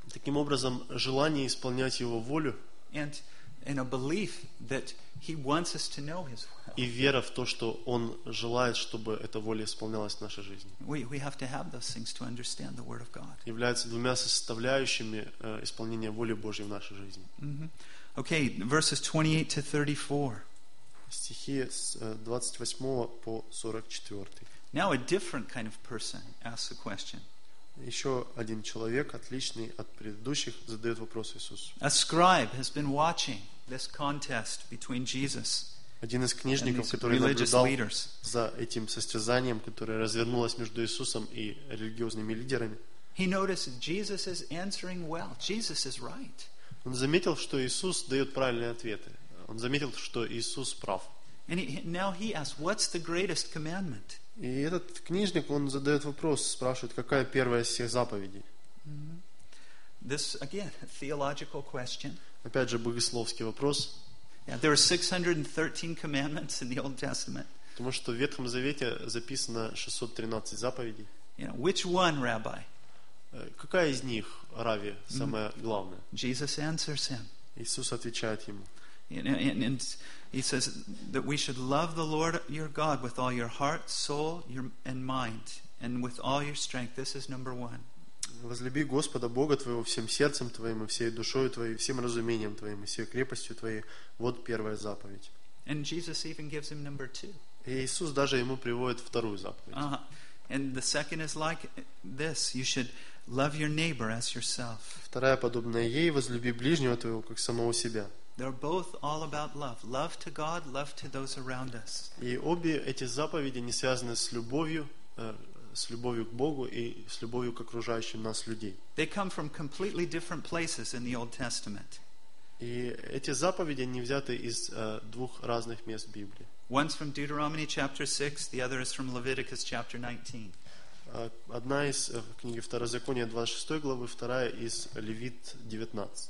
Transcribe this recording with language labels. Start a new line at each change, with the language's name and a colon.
Russian: Таким образом, желание исполнять Его волю.
English: And a belief that He wants us to know His will.
Russian: И вера в то, что Он желает, чтобы эта воля исполнялась в нашей жизни.
English: We have to have those things to understand the Word of God.
Russian: Являются двумя составляющими исполнения воли Божьей в нашей жизни.
English: Mm-hmm. Okay, verses 28 to 34.
Russian: Стихи с 28 по 44.
English: Now a different kind of person asks a question.
Russian: Еще один человек, отличный от предыдущих, задает вопрос Иисусу.
English: A scribe has been watching this contest between Jesus and religious leaders.
Russian: Один из книжников, который наблюдал за этим состязанием, которое развернулось между Иисусом и религиозными лидерами.
English: He noticed Jesus is answering well. Jesus is right.
Russian: Он заметил, что Иисус дает правильные ответы. Он заметил, что Иисус прав.
English: And now he asks, what's the greatest commandment?
Russian: И этот книжник, он задает вопрос, спрашивает, какая первая из всех заповедей?
English: Mm-hmm. This, again, a theological question.
Russian: Опять же, богословский вопрос.
English: Yeah, there are 613 commandments in the Old Testament.
Russian: Потому что в Ветхом Завете записано 613 заповедей.
English: You know, which one, Rabbi?
Russian: Какая из них, Рави, самая mm-hmm. главная?
English: Jesus answers him.
Russian: Иисус отвечает ему.
English: And he says that we should love the Lord your God with all your heart, soul, and mind, and with all your strength. This is number one.
Russian: Возлюби Господа Бога твоего всем сердцем твоим и всей душою твоей, всем разумением твоим и всей крепостью твоей. Вот первая заповедь.
English: And Jesus even gives him number two.
Russian: И Иисус даже ему приводит вторую заповедь. Uh-huh.
English: And the second is like this: you should love your neighbor as yourself.
Russian: Вторая подобная ей: возлюби ближнего твоего как самого себя.
English: They're both all about love. Love to God, love to those around us.
Russian: И обе эти заповеди не связаны с любовью к Богу и с любовью к окружающим нас людей.
English: They come from completely different places in the Old Testament.
Russian: И эти заповеди, они взяты из двух разных мест Библии.
English: One's from Deuteronomy chapter 6, the other is from Leviticus chapter 19.
Russian: Одна из книги Второзакония 26 главы, вторая из Левит 19.